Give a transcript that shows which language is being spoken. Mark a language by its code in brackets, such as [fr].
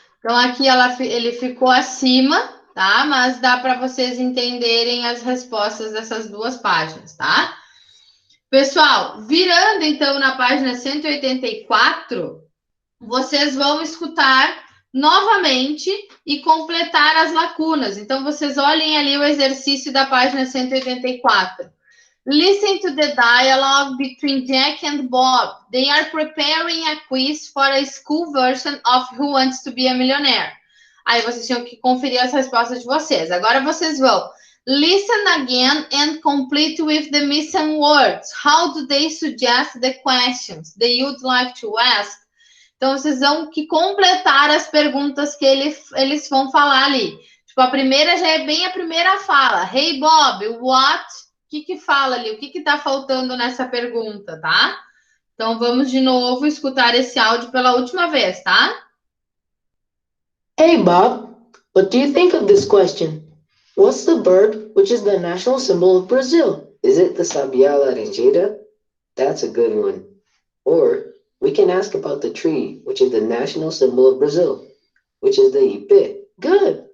[pt] Então aqui ele ficou acima, tá? Mas dá para vocês entenderem as respostas dessas duas páginas, tá? Pessoal, virando então na página 184, vocês vão escutar novamente e completar as lacunas. Então, vocês olhem ali o exercício da página 184. [en] Listen to the dialogue between Jack and Bob. They are preparing a quiz for a school version of Who Wants to Be a Millionaire. [pt] Aí vocês tinham que conferir as respostas de vocês. Agora vocês vão [en] listen again and complete with the missing words. How do they suggest the questions that you'd like to ask? [pt] Então, vocês vão que completar as perguntas que eles vão falar ali. Tipo, a primeira já é bem a primeira fala. [en] Hey, Bob, what? [pt] O que fala ali? O que tá faltando nessa pergunta, tá? Então, vamos de novo escutar esse áudio pela última vez, tá? [en] Hey, Bob, what do you think of this question? What's the bird which is the national symbol of Brazil? Is it the Sabiá laranjeira? That's a good one. Or we can ask about the tree, which is the national symbol of Brazil, which is the ipê. Good.